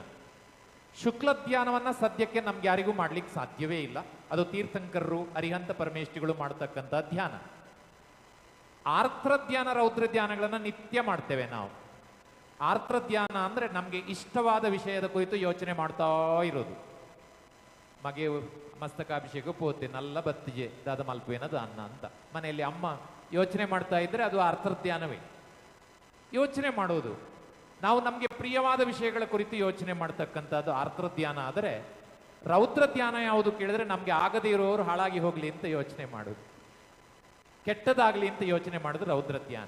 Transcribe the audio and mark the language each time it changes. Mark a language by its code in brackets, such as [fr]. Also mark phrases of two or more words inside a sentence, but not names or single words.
[kn] ಶುಕ್ಲ ಧ್ಯಾನವನ್ನು ಸದ್ಯಕ್ಕೆ ನಮ್ಗೆ ಯಾರಿಗೂ ಮಾಡ್ಲಿಕ್ಕೆ ಸಾಧ್ಯವೇ ಇಲ್ಲ. ಅದು ತೀರ್ಥಂಕರರು, ಅರಿಹಂತ ಪರಮೇಷ್ಠಿಗಳು ಮಾಡತಕ್ಕಂಥ ಧ್ಯಾನ. ಆರ್ದ್ರ ಧ್ಯಾನ, ರೌದ್ರ ಧ್ಯಾನಗಳನ್ನು ನಿತ್ಯ ಮಾಡ್ತೇವೆ ನಾವು. ಆರ್ದ್ರ ಧ್ಯಾನ ಅಂದರೆ ನಮಗೆ ಇಷ್ಟವಾದ ವಿಷಯದ ಕುರಿತು ಯೋಚನೆ ಮಾಡ್ತಾ ಇರೋದು. [tcy] ಮಗೆ ಮಸ್ತಕಾಭಿಷೇಕ ಪೋತೆ ನಲ್ಲ ಬತ್ತಿಜೆ ದಾದ ಮಲ್ಪೇನ ದಾನ [kn] ಅಂತ ಮನೆಯಲ್ಲಿ ಅಮ್ಮ ಯೋಚನೆ ಮಾಡ್ತಾ ಇದ್ರೆ ಅದು ಆರ್ದ್ರ ಧ್ಯಾನವೇ. ಯೋಚನೆ ಮಾಡೋದು ನಾವು ನಮಗೆ ಪ್ರಿಯವಾದ ವಿಷಯಗಳ ಕುರಿತು ಯೋಚನೆ ಮಾಡ್ತಕ್ಕಂಥದ್ದು ಆರ್ದ್ರ ಧ್ಯಾನ. ಆದರೆ ರೌದ್ರ ಧ್ಯಾನ ಯಾವುದು ಕೇಳಿದ್ರೆ ನಮಗೆ ಆಗದೇ ಇರೋರು ಹಾಳಾಗಿ ಹೋಗ್ಲಿ ಅಂತ ಯೋಚನೆ ಮಾಡೋದು, ಕೆಟ್ಟದಾಗ್ಲಿ ಅಂತ ಯೋಚನೆ ಮಾಡೋದು ರೌದ್ರ ಧ್ಯಾನ.